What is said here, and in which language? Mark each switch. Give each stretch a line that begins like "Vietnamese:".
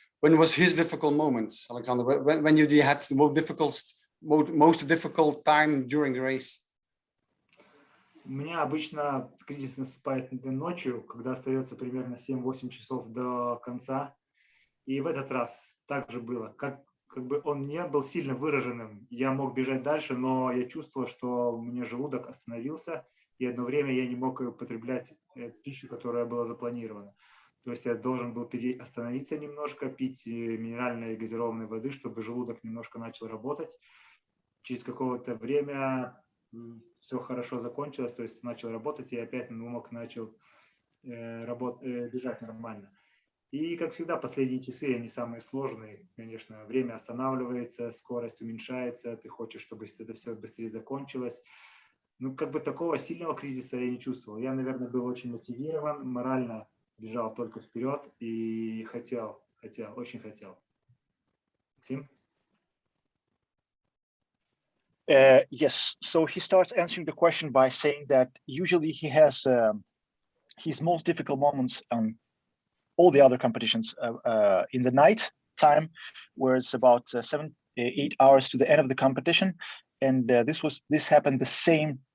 English: When was his difficult moments, Alexander? When you had the most difficult time during the race?
Russian: У меня обычно кризис наступает ночью, когда остается примерно 7-8 часов до конца. И в этот раз так же было. Как бы он не был сильно выраженным, я мог бежать дальше, но я чувствовал, что у меня желудок остановился, и одно время я не мог употреблять пищу, которая была запланирована. То есть я должен был остановиться немножко, пить минеральной и газированной воды, чтобы желудок немножко начал работать. Через какое-то время все хорошо закончилось, то есть начал работать, и опять начал бежать нормально. И, как всегда, последние часы, они самые сложные, конечно, время останавливается, скорость уменьшается, ты хочешь, чтобы это все быстрее закончилось. Ну, как бы такого сильного кризиса я не чувствовал. Я, наверное, был очень мотивирован, морально бежал только вперед и хотел, очень хотел. Максим?
English: Yes, so he starts answering the question by saying that usually he has his most difficult moments on all the other competitions in the night time, where it's about 7-8 hours to the end of the competition, and this happened the same.